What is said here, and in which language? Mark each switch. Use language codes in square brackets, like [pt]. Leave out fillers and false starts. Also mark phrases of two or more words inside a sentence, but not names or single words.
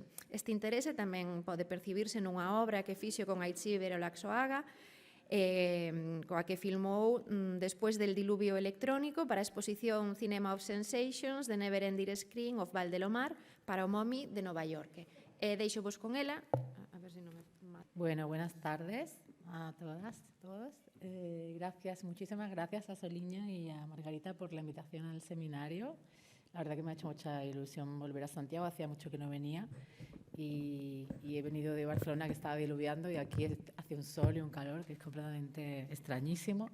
[gl] Este interese tamén pode percibirse nunha obra que fixo con Aichiber Olaxoaga, coa que filmou despois del diluvio electrónico para a exposición Cinema of Sensations de Never Ending Screen of Valdelomar para o MoMI de Nova York. Deixo vos con ela. [es] A ver si no me... Bueno, buenas tardes a todas, todos. Gracias, muchísimas gracias a Soliña y a Margarita por la invitación al seminario. La verdad que me ha hecho mucha ilusión volver a Santiago, hacía mucho que no venía y he venido de Barcelona, que estaba diluviando, y aquí hace un sol y un calor que es completamente extrañísimo.